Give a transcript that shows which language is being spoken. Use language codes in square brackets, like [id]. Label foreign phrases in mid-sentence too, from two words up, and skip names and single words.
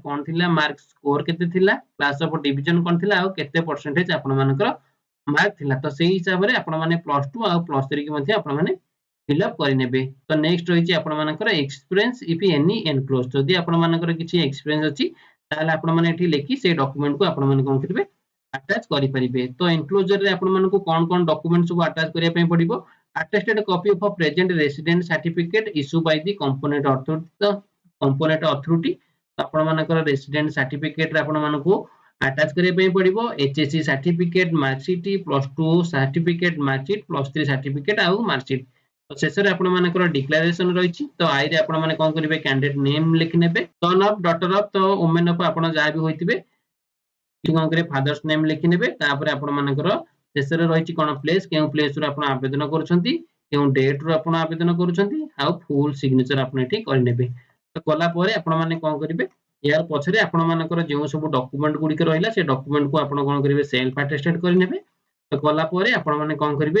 [or] କଣ ଥିଲା [en] mark score [or] କେତେ ଥିଲା [en] class of division [or] କଣ ଥିଲା ଆଉ କେତେ ପର୍ସେଣ୍ଟେଜ ଆପଣ ମାନଙ୍କର ମାର୍କ ଥିଲା ତ ସେହି ହିସାବ ରେ ଆପଣ ମାନେ +2 ଆଉ +3 ର ମଧ୍ୟରେ ଆପଣ ମାନେ [en] fill up [or] କରି ନେବେ ତ ନେକ୍ସଟ ହେଉଛି ଆପଣ ମାନଙ୍କର [en] experience if any enclose [or] ଯଦି ଆପଣ ମାନଙ୍କର କିଛି ଏକ୍ସପିରିଏନ୍ସ ଅଛି ତାହେଲେ ଆପଣ ମାନେ ଏଠି ଲେଖି ସେ ଡକ୍ୟୁମେଣ୍ଟ କୁ ଆପଣ ମାନେ କଣ କରିବେ ଆଟାଚ କରି ପାରିବେ ତ ଏନକ୍ଲୋଜର ରେ ଆପଣ ମାନଙ୍କୁ କଣ ଡକ୍ୟୁମେଣ୍ଟ ସବୁ ଆଟାଚ କରିବା ପାଇଁ ପଡିବ [en] attested copy of a present resident certificate issued by the component authority [or] ଆପଣ ମାନଙ୍କର [en] resident certificate [or] ରେ ଆପଣ ମାନଙ୍କୁ ଆଟାଚ କରିବା ପାଇଁ ପଡିବ [en] HSC certificate marksheet +2 certificate marksheet +3 certificate [or] ଆଉ ମାର୍କସିଟ ତ ଶେଷରେ ଆପଣ ମାନଙ୍କର ଡିକ୍ଲାରେସନ ରହିଛି ତ ଏଇ ରେ ଆପଣ ମାନେ କଣ କରିବେ [en] candidate name [or] ଲେଖି ନେବେ [en] son of daughter of [or] ତ [en] women of [or] ଆପଣ ଯାହା ବି ହୋଇଥିବେ କି କଣ କରେ [en] father's name [or] ଲେଖି ନେବେ ତାପରେ ଆପଣ ମାନଙ୍କର ଶେଷରେ ରହିଛି କଣ ପ୍ଲେସ କେଉଁ ପ୍ଲେସ ର ଆପଣ ଆବେଦନ କରୁଛନ୍ତି କେଉଁ ଡେଟ ର ଆପଣ ଆବେଦନ କରୁଛନ୍ତି ଆଉ [en] full signature [or] ଆପଣ ଏଠି କରି ନେବେ ତ କଲା ପରେ ଆପଣ ମାନେ କଣ କରିବେ ଯାହାର ପଛରେ ଆପଣ ମାନଙ୍କର ଯେଉଁ ସବୁ ଡକ୍ୟୁମେଣ୍ଟ ଗୁଡିକ ରହିଲା ସେ ଡକ୍ୟୁମେଣ୍ଟ କୁ ଆପଣ କଣ କରିବେ [en] self attested [or] କରି ନେବେ ତ କଲା ପରେ ଆପଣ ମାନେ କଣ କରିବେ